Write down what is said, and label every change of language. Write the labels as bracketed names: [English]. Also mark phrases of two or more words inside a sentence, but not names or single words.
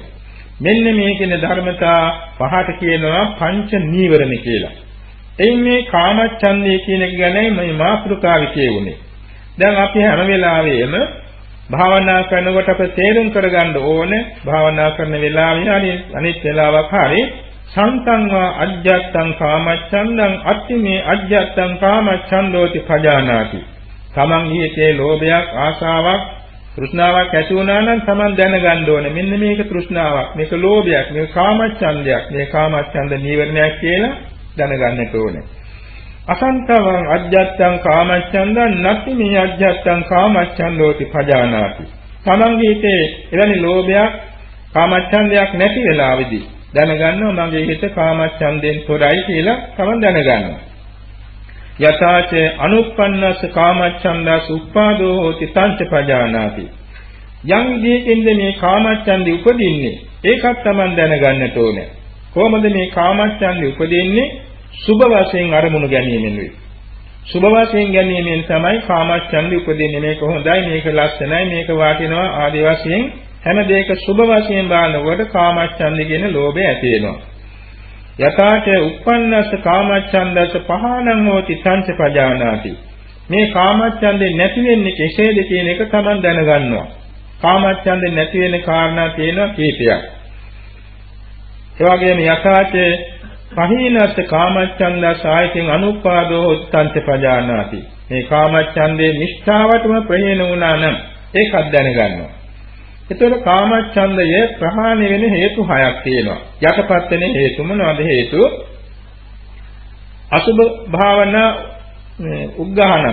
[Sinhala] මෙන්න මේ කියන ධර්මතා පහට කියනවා පංච නීවරණ කියලා. එයින් මේ කාමච්ඡන්දය කියන එක ගැන මේ මාතෘකාවේ කියුනේ. දැන් අපි හැම වෙලාවෙම භාවනා කරනකොට අප තේරුම් කරගන්න ඕනේ භාවනා කරන වෙලාවේ හරි අනිත් වෙලාවක හරි [Pali] සංතංවා අජ්ජත්තං කාමච්ඡන්දං අත්තිමේ අජ්ජත්තං කාමච්ඡන්දෝති පජානාති. [Sinhala] තමන් ඊයේ ලෝභයක් ආශාවක් තෘෂ්ණාවක් ඇති වුණා නම් තමන් දැනගන්න ඕනේ මෙන්න මේක තෘෂ්ණාවක් මේක ලෝභයක් මේක කාමච්ඡන්දයක් මේ කාමච්ඡන්ද නීවරණයක් කියලා දැනගන්නට ඕනේ. [Pali] අසංතවං අජ්ජත්තං කාමච්ඡන්දං නත්ති මේ අජ්ජත්තං කාමච්ඡන්දෝති පජානාති. [Sinhala] තමන්ගේ හිතේ එවැනි ලෝභයක් කාමච්ඡන්දයක් නැති වෙලාවේදී දැනගන්නවා මගේ හිත කාමච්ඡන්දෙන් තොරයි කියලා තමන් දැනගන්නවා. [Pali] යථාච අනුප්පන්නස්ස කාමච්ඡන්දස් උප්පාදෝ හෝති තංච පජානාති. [Sinhala] යම් විදියකින්ද මේ කාමච්ඡන්දි උපදින්නේ ඒකත් තමන් දැනගන්නට ඕනේ. කොහොමද මේ කාමච්ඡන්දි උපදින්නේ? සුභ වශයෙන් අරමුණු ගැනීමෙන් වේ. සුභ වශයෙන් ගැනීමෙන් තමයි කාමච්ඡන්දි උපදින්නේ. මේක හොඳයි, මේක ලස්සනයි, මේක වටිනවා ආදී වශයෙන් හැම දෙයක සුභ වශයෙන් බලනකොට කාමච්ඡන්දි කියන ලෝභය ඇති වෙනවා. [Pali] යථාච උප්පන්නස්ස කාමච්ඡන්දස්ස පහනං හෝති සංච පජානාති. [Sinhala] මේ කාමච්ඡන්දේ නැති වෙන්නේ කෙසේද කියන එක තමන් දැනගන්නවා. කාමච්ඡන්දේ නැති වෙන කාරණා තියෙනවා කීපයක්. ඒ වගේම [Pali] යථාච පහීනස්ස කාමච්ඡන්දස්ස ආයතෙන් අනුපාදෝ හෝති සංච පජානාති. [Sinhala] මේ කාමච්ඡන්දේ නිෂ්ඨාවටම ප්‍රහීන වුණා නම් ඒකත් දැනගන්නවා. එතකොට කාමච්ඡන්දය ප්‍රහාණය වෙන හේතු හයක් තියෙනවා. යටපත් වෙන හේතු මොනවද හේතු? [Pali] අසුභ භාවනා උග්ඝාණං.